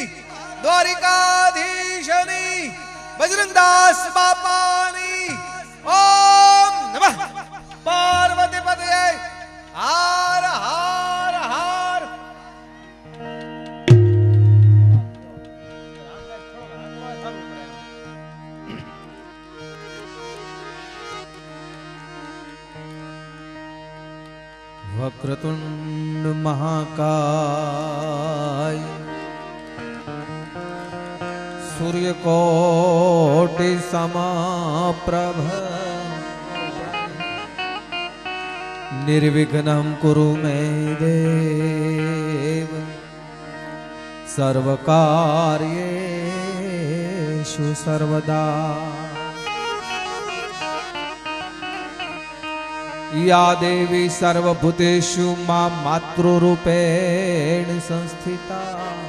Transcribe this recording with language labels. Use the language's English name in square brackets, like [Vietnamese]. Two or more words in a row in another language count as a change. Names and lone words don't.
[Gujarati] દ્વારિકાધીશની બજરંગદાસ બાપાની [Sanskrit] ओम नमः पार्वती पतये हार हार हार वक्रतुंड મહાકાય सूर्यकोटि समाप्रभ निर्विघ्नं कुरु मे देव सर्वकार्येषु सर्वदा या देवी सर्वभूतेषु मां मातृरूपेण संस्थिता